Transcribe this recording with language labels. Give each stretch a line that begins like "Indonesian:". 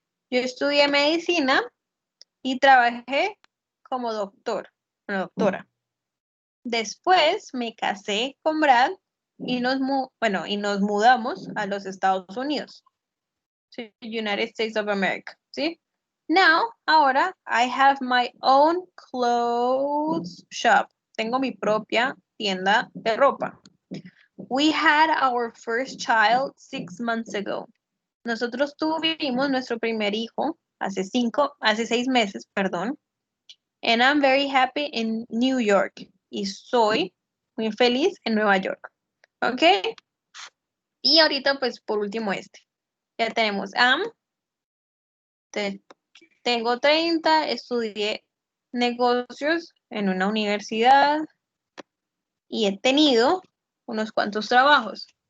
Spanish: Yo estudié medicina y trabajé como doctora. Después me casé con Brad y nos mudamos a los Estados Unidos.
English: Sí, United States of America, ¿sí? Now,
Spanish: ahora,
English: I have my own clothes shop.
Spanish: Tengo mi propia tienda de ropa.
English: We had our first child 6 months ago.
Spanish: Nosotros tuvimos nuestro primer hijo hace 6 meses, perdón.
English: And I'm very happy in New York.
Spanish: Y soy muy feliz en Nueva York. ¿Ok? Y ahorita, pues, por último Ya tenemos tengo 30, estudié negocios en una universidad y he tenido unos cuantos trabajos.